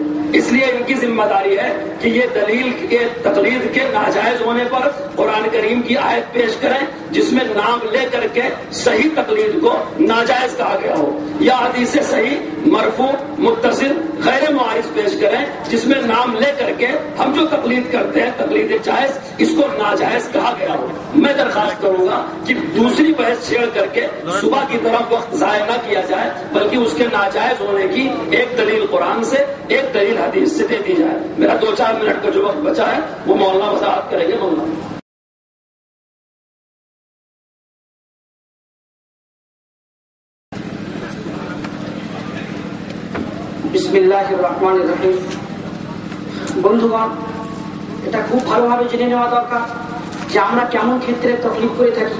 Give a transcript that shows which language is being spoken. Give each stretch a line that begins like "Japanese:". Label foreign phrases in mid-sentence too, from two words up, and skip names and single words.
Urdu: اس لیے ان کی ذمہ داری ہے کہ یہ دلیل کے تقلید کے ناجائز ہونے پر قرآن کریم کی آیت پیش کریں جس میں نام لے کر کے صحیح تقلید کو ناجائز کہا گیا ہو، یا حدیث صحیح، مرفوع، متصل، غیر معارض پیش کریں جس میں نام لے کر کے ہم جو تقلید کرتے ہیں تقلید جائز، اس کو ناجائز کہا گیا ہو۔ میں درخواست کروں گا کہ دوسری بحث چھیڑ کر کے صبح کی طرف وقت ضائع نہ کیا جائے، بلکہ اس کے ناجائز ہونے کی ایک دلیل قرآن سے، ایک دلیل حدیث سے دے دی جائے۔ میرا 2-4 منٹ کا جو وقت بچا ہے وہ مولانا وضاحت کریں گے۔ مولانا
Arabic: بسم الله الرحمن الرحيم.
Bangla: বন্ধুগণ, এটা খুব ভালোভাবে জেনে নেওয়া দরকার যে আমরা কেমন ক্ষেত্রে তকলিদ করে থাকি।